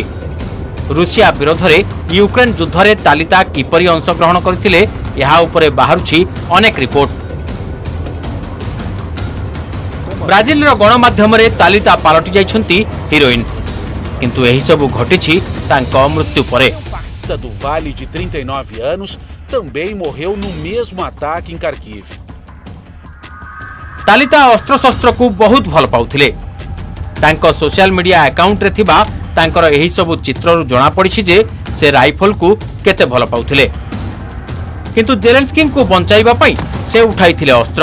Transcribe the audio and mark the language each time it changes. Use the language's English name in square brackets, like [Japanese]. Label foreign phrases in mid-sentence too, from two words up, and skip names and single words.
[Odia] ରୁଷିଆ ବିରୋଧରେ ୟୁକ୍ରେନ ଯୁଦ୍ଧରେ ତାଲିତା କିପରି ଅଂଶଗ୍ରହଣ କରିଥିଲେ ଏହା ଉପରେ ବାହାରୁଛି ଅନେକ ରିପୋର୍ଟ। ବ୍ରାଜିଲର ଗଣମାଧ୍ୟମରେ ତାଲିତା ପାଲଟି ଯାଇଛନ୍ତି ହିରୋଇନ୍, କିନ୍ତୁ ଏହି ସବୁ ଘଟିଛି ତାଙ୍କ ମୃତ୍ୟୁ ପରେ। [Portuguese] Do Vale de 39 anos também morreu no mesmo ataque em Kharkiv. [Odia] ତାଲିତା ଅସ୍ତ୍ରଶସ୍ତ୍ରକୁ ବହୁତ ଭଲ ପାଉଥିଲେ। ତାଙ୍କ [English] social media [Odia] ଆକାଉଣ୍ଟରେ ଥିବା ତାଙ୍କର ଏହି ସବୁ ଚିତ୍ରରୁ ଜଣାପଡ଼ିଛି ଯେ ସେ ରାଇଫଲକୁ କେତେ ଭଲ ପାଉଥିଲେ। କିନ୍ତୁ ଜେଲେନ୍ସ୍କିଙ୍କୁ ବଞ୍ଚାଇବା ପାଇଁ ସେ ଉଠାଇଥିଲେ ଅସ୍ତ୍ର।